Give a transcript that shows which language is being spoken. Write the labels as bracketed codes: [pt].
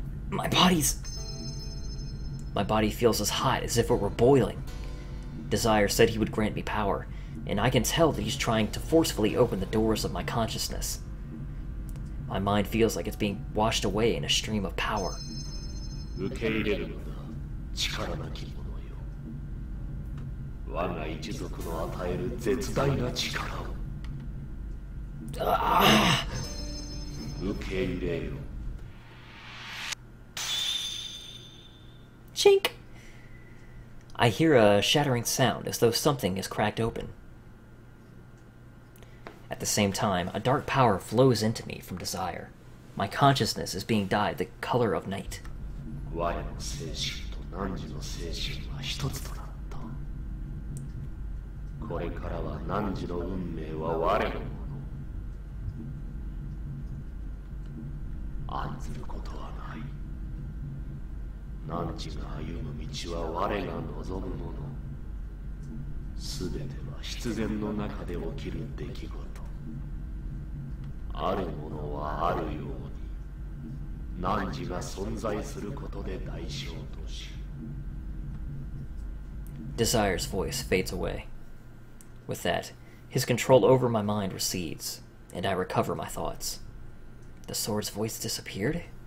[en] My body feels as hot as if it were boiling. Desire said he would grant me power, and I can tell that he's trying to forcefully open the doors of my consciousness. My mind feels like it's being washed away in a stream of power. [ja] 受け入れるのだ、力なき者よ。我が一族の与える絶大な力を。受け入れよ。 [en] Chink! I hear a shattering sound as though something is cracked open. At the same time, a dark power flows into me from Desire. My consciousness is being dyed the color of night. [ja] 我の精神と汝の精神は一つとなった。これからは汝の運命は我のもの。案ずることはない。汝が歩む道は我が望むもの。すべては必然の中で起きる出来事。あるものはあるように、汝が存在することで代償とし。 [en] Desire's voice fades away. With that, his control over my mind recedes, and I recover my thoughts. The sword's voice disappeared?